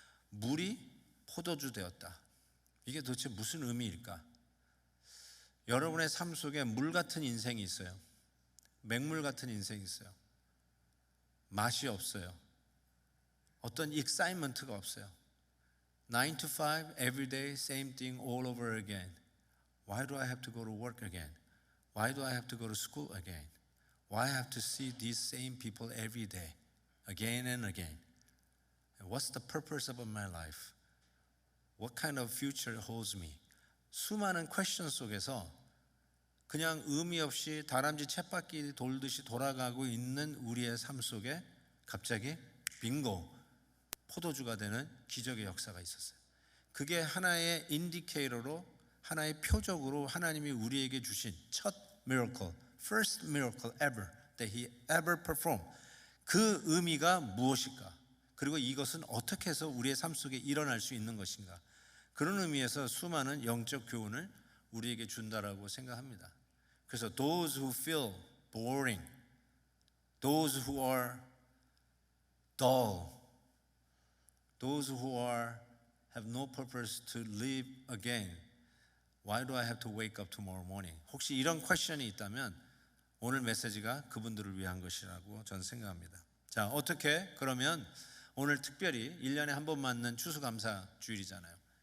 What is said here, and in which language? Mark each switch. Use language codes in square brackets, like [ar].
[ko] 물이 포도주 되었다. 이게 도대체 무슨 의미일까? 여러분의 삶 속에 물 같은 인생이 있어요. 맹물 같은 인생이 있어요. 맛이 없어요. 어떤 익사이먼트가 없어요. [en] 9 to 5, every day, same thing all over again. Why do I have to go to work again? Why do I have to go to school again? Why I have to see these same people every day, again and again? What's the purpose of my life? What kind of future holds me? [ko] 수많은 퀘스천 속에서 그냥 의미 없이 다람쥐 쳇바퀴 돌듯이 돌아가고 있는 우리의 삶 속에 갑자기 빙고 포도주가 되는 기적의 역사가 있었어요. 그게 하나의 인디케이터로 하나의 표적으로 하나님이 우리에게 주신 첫 [en] miracle, first miracle ever that he ever performed. [ko] 그 의미가 무엇일까? 그리고 이것은 어떻게 해서 우리의 삶 속에 일어날 수 있는 것인가? 그런 의미에서 수많은 영적 교훈을 우리에게 준다라고 생각합니다. 그래서 [en] those who feel boring, those who are dull, those who have no purpose to live again. Why do I have to wake up tomorrow morning? [ko] 혹시 이런 퀘션이 있다면 오늘 메시지가 그분들을 위한 것이라고 저는 생각합니다. 자, 어떻게? 그러면 오늘 특별히 1년에 한 번 맞는 추수감사 주일이잖아요.